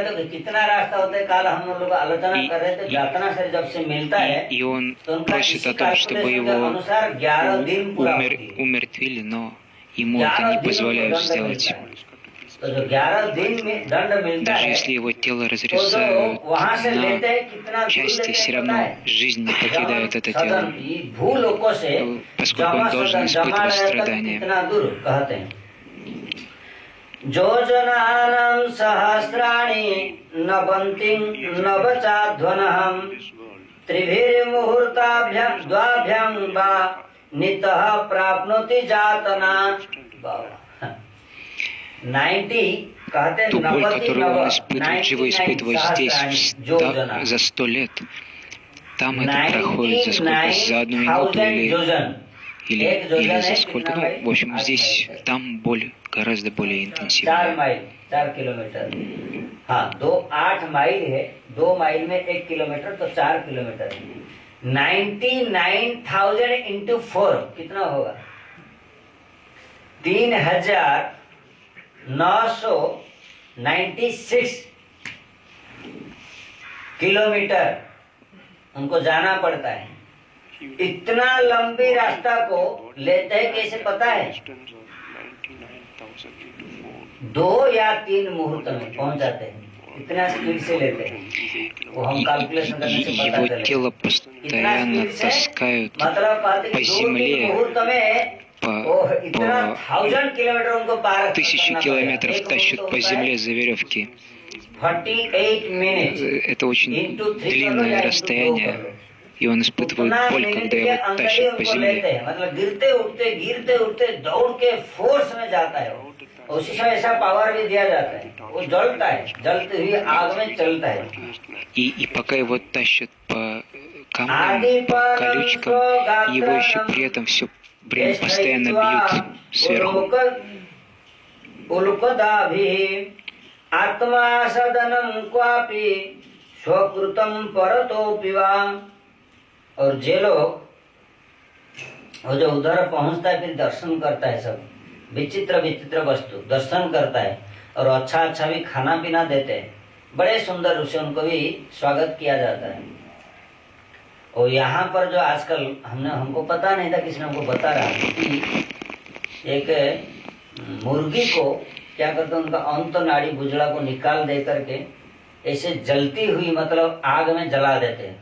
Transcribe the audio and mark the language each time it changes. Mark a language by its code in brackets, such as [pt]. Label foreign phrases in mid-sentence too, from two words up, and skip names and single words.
[ru] И он просит о том, чтобы его умертвили, но ему это не позволяют сделать. Даже если его тело разрезают на части, все равно жизнь не покидает это тело, поскольку он должен испытывать страдания. [sa] योजनानां सहस्राणि नवन्ति नवचाध्वनहं त्रिभिर्मुहूर्ताभ्यां द्वाभ्यां वा नितः प्राप्नोति जातना। [hi] 90 कहते हैं, [ru] ту боль, которую он испытывает, живо испытывает здесь за 100 лет, там это проходит за сколько? За 1 минуту или за сколько? Ну, в общем, здесь, там боль гораздо более интенсивная. [hi] 4 किलोमीटर, हाँ 8 माइल है, 2 माइल में 1 किलोमीटर, तो 4 किलोमीटर। 99,000 इंटू 4 कितना होगा? 3,996 किलोमीटर उनको जाना पड़ता है। इतना लंबी रास्ता को लेते हैं कैसे पता है? 2 या 3 मुहूर्त में पहुंच जाते हैं, इतना स्पीड से लेते हैं। वो हम कैलकुलेशन करने से पता [ru] Его [hi] चले। [ru] тело постоянно таскают по земле, по [hi] 1000 किलोमीटर उनको पार [ru] 1000 километров тащат по земле за веревки. [hi] 48 मिनट। [ru] Это очень длинное расстояние, и он испытывает боль, когда его тащат по земле. [hi] मतलब गिरते उठते दौड़ के फोर्स में जाता है। उसी समय ऐसा पावर भी दिया जाता है, वो जलता है, जलते हुए आग में चलता है। [ru] И пока его тащат по камням, по колючкам, его еще при этом все постоянно бьют сверху. [sa] आत्मा सदनम क्वापि स्वकृतम परतोपि वा। [hi] और जे लोग वो जो उधर पहुंचता है फिर दर्शन करता है, सब विचित्र विचित्र वस्तु दर्शन करता है, और अच्छा अच्छा भी खाना पीना देते हैं, बड़े सुंदर रूप से उनको भी स्वागत किया जाता है। और यहाँ पर जो आजकल हमको पता नहीं था, किसी ने हमको बता रहा कि एक मुर्गी को क्या करते हैं, उनका अंत नाड़ी बुजड़ा को निकाल दे करके ऐसे जलती हुई मतलब आग में जला देते हैं।